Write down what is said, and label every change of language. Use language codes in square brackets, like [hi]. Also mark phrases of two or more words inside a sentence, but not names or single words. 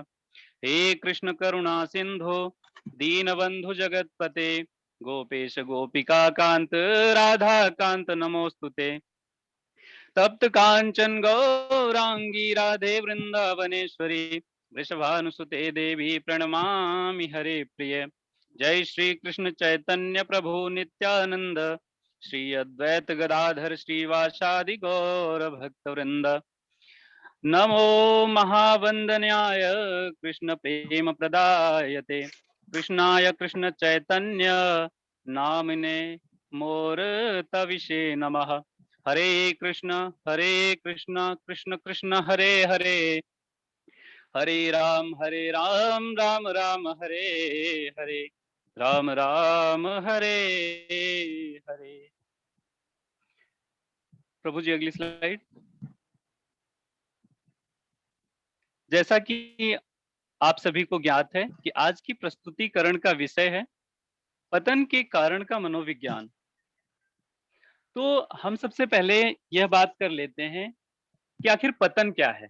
[sa] हे कृष्ण करुणा सिंधु दीनबंधु जगतपते गोपेश गोपिका कांत राधा कांत नमोस्तुते। तप्त कांचन गौरांगी राधे वृंदावनेश्वरी वृषभानुसुते देवी प्रणमामि हरे प्रिय। जय श्री कृष्ण चैतन्य प्रभु नित्यानंद श्री अद्वैत गदाधर श्रीवासादि गौर भक्त वृंद। नमो महावंदन्याय कृष्ण प्रेम प्रदायते कृष्णाय कृष्ण चैतन्य नामिने मोरतविषे नमः। हरे कृष्ण कृष्ण कृष्ण हरे हरे हरे राम राम राम हरे हरे राम राम हरे हरे। [hi] प्रभु जी अगली स्लाइड। जैसा कि आप सभी को ज्ञात है कि आज की प्रस्तुतिकरण का विषय है पतन के कारण का मनोविज्ञान। तो हम सबसे पहले यह बात कर लेते हैं कि आखिर पतन क्या है।